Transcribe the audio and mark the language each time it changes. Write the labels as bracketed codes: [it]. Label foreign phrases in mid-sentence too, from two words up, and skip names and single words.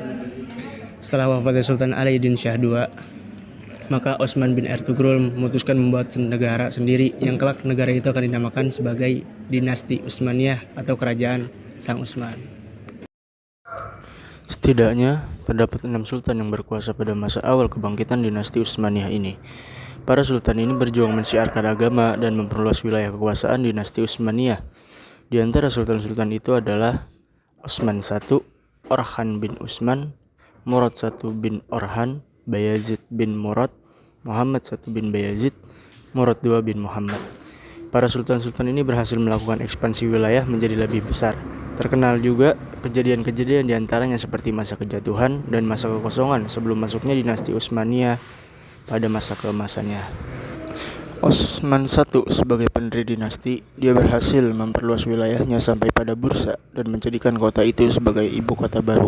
[id] Setelah wafatnya Sultan Alaeddin Shah II, maka Osman bin Ertugrul memutuskan membuat negara sendiri yang kelak negara itu akan dinamakan sebagai Dinasti Utsmaniyah atau Kerajaan Sang Utsman. Setidaknya, terdapat 6 sultan yang berkuasa pada masa awal kebangkitan dinasti Utsmaniyah ini. Para sultan ini berjuang mensiarkan agama dan memperluas wilayah kekuasaan dinasti Utsmaniyah. Di antara sultan-sultan itu adalah Osman I, Orhan bin Utsman, Murad I bin Orhan, Bayazid bin Murad, Muhammad I bin Bayazid, Murad II bin Muhammad. Para sultan-sultan ini berhasil melakukan ekspansi wilayah menjadi lebih besar. Terkenal juga kejadian-kejadian diantaranya seperti masa kejatuhan dan masa kekosongan sebelum masuknya dinasti Utsmaniyah pada masa keemasannya. Osman I sebagai pendiri dinasti, dia berhasil memperluas wilayahnya sampai pada Bursa dan menjadikan kota itu sebagai ibu kota baru.